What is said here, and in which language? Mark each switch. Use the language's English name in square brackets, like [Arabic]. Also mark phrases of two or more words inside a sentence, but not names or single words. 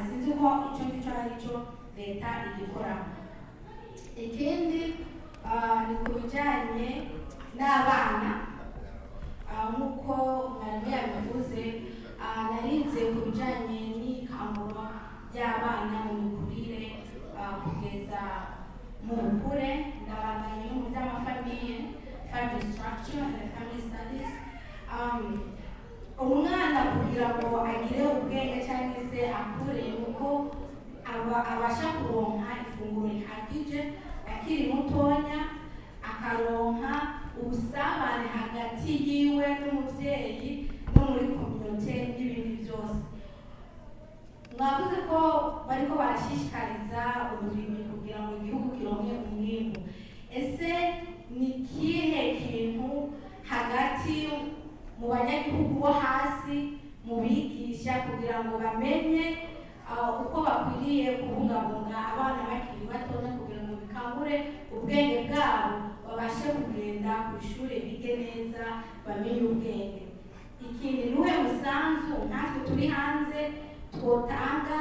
[Rundi] Sinzi ko icyo ngicyo ari cyo leta igikora. Ikindi ni ku bijyanye n'abana, nk'uko mwarimu yabivuze, narize ku bijyanye n'ikangura ry'abana mu mikurire kugeza mu bukure. Ndabandanya no mu by'amafamiye, [English] family structure and family studies. [Rundi] Umwana kugira ngo agire ubwenge cyangwa se akure, nuko abasha kuronka ifunguro rihagije akiri mutonya, akaronka ubusabane hagati yiwe n'umubyeyi no muri community n'ibindi byose. Mwavuze ko bariko barashishikariza uburimyi kugira ngo igihugu kironke umwimbu. Ese ni kihe kintu hagati mu banyagihugu bo hasi mu bigisha kugira ngo bamenye uko bakwiriye kubungabunga abana bakiri batonya kugira ngo bikangure ubwenge bwabo, babashe kugenda ku ishuri bige neza bamenye ubwenge? Ikindi, nuhe musanzu natwe turi hanze twotanga?